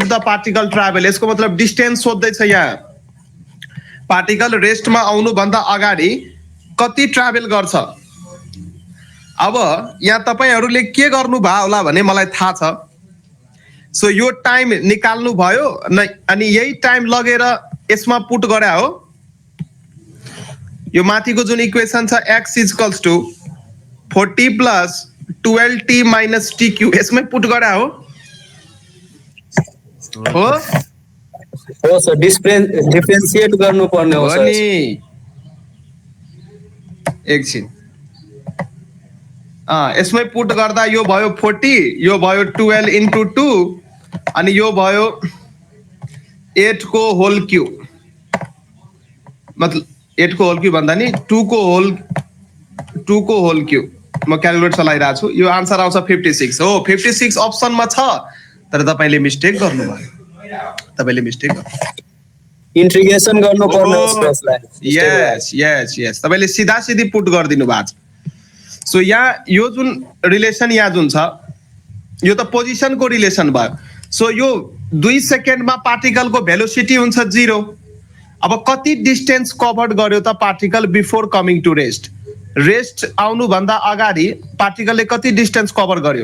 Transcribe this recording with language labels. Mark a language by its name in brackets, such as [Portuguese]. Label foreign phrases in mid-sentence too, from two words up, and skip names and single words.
[English] the particle travel [Nepali] यसको मतलब डिस्टेन्स सोध्दैछ यहाँ पार्टिकल रेस्टमा आउनु भन्दा अगाडि कति ट्राभल गर्छ अब यहाँ तपाईहरुले के गर्नु भयो होला भने मलाई थाहा छ सो यो टाइम निकाल्नु भयो अनि यही टाइम लगेर यसमा पुट गरे हो यो माथिको जुन इक्वेसन छ [English] x is equals to 40 plus 12t minus tq [Nepali] यसमै पुट गरे हो सर डिफरेन्शिएट गर्नु पर्ने हो सर नि एकछिन यसमै पुट गर्दा यो भयो 40 यो भयो 12 into 2 अनि यो भयो 8 को [English] whole cube [Nepali] मतलब 8 को [English] whole cube [Nepali] भन्दा नि 2 को होल क्यूब म क्याल्कुलेटर चलाइरा छु यो आन्सर आउँछ 56 हो 56 अप्सनमा छ तर तपाईले मिस्टेक गर्नुभयो इन्टिग्रेसन गर्नु पर्ने हो स्पेसलाई यस तपाईले सीधा सीधी पुट गर्दिनु भएको छ सो यहाँ यो जुन रिलेसन यहाँ जुन छ यो त पोजिसनको रिलेसन भयो सो यो 2 सेकेन्डमा पार्टिकलको भेलोसिटी हुन्छ 0 अब कति डिस्टेन्स कभर गर्यो त पार्टिकल [English] before coming to rest? [Nepali] रेस्ट आउनुभन्दा अगाडि पार्टिकलले कति डिस्टेन्स कभर गर्यो?